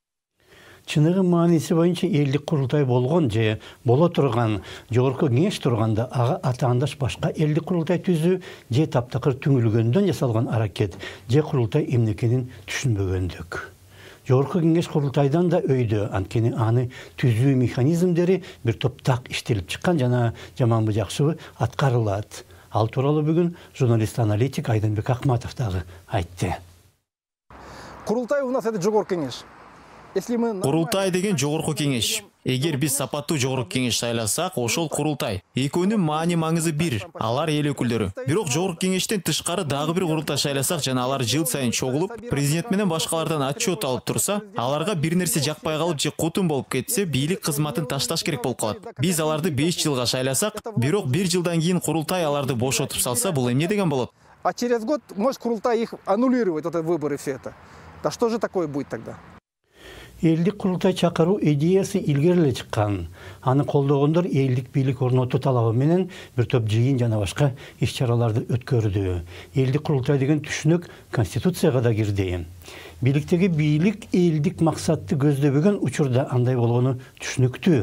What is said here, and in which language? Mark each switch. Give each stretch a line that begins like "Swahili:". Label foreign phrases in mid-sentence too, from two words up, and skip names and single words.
Kyrgyz: Чыныгы мааниси боюнча элдик курултай болгон же боло турган жогорку кеңеш турганда ага атаандаш башка элдик курултай түзүү же таптакыр түңүлгөндөн жасалган аракет же курултай эмне экенин түшүнбөгөндүк. Жогорку кеңеш курултайдан да өйдө, анткени аны түзүү механизмдери бир топ так иштелип чыккан жана жаманбы жакшыбы аткарылат. Ал тууралуу бүгүн журналист-аналитик Айданбек Акматов дагы айтты.
Russian: Курултай у нас это
Kyrgyz: жогорку кеңеш. Курултай деген жогорку кеңеш. Эгер биз сапаттуу жогорку кеңеш шайласак, ошол курултай. Экөөнүн маани маңызы бир, алар эл өкүлдөрү. Бирок жогорку кеңештен тышкары дагы бир курултай шайласак жана алар жыл сайын чогулуп, президент менен башкалардан отчет алып турса, аларга бир нерсе жакпай калып же кутун болуп кетсе, бийлик кызматын ташташ керек болуп калат. Биз аларды 5 жылга шайласак, бирок 1 жылдан кийин курултай аларды бошотуп салса, бул эмне деген болот?
Russian: А через год может курултай их аннулировать, это выборы все это. Да что же такое будет тогда?
Kyrgyz: Элдик курултай чакыруу идеясы илгериле чыккан. Аны колдогондор элдик бийлик орнотуу талабы менен бир топ жыйын жана башка иш-чараларды өткөрдү. Элдик курултай деген түшүнүк конституцияга да кирди. Бийликтеги бийлик элдик максатты көздөбөгөн учурда андай болгону түшүнүктүү.